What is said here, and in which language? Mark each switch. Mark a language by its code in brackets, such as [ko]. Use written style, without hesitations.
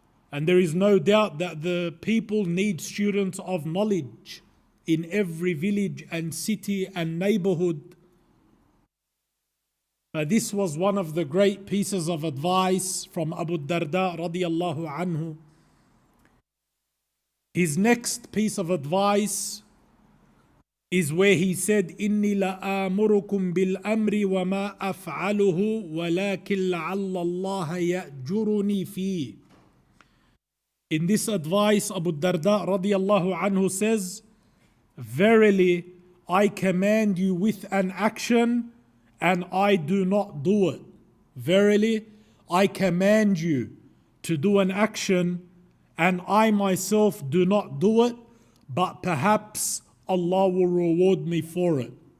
[en] And there is no doubt that the people need students of knowledge in every village and city and neighborhood. This was one of the great pieces of advice from Ad-Dardaa radiyallahu anhu. His next piece of advice is where he said, [ar] إِنِّي لَآمُرُكُمْ بِالْأَمْرِ وَمَا أَفْعَلُهُ وَلَكِنْ لَعَلَّ اللَّهَ يَأْجُرُنِي فِيهِ. [en] In this advice, Ad-Dardaa radiyallahu anhu says, verily, I command you with an action and I do not do it. Verily, I command you to do an action and I myself do not do it, but perhaps Allah will reward me for it.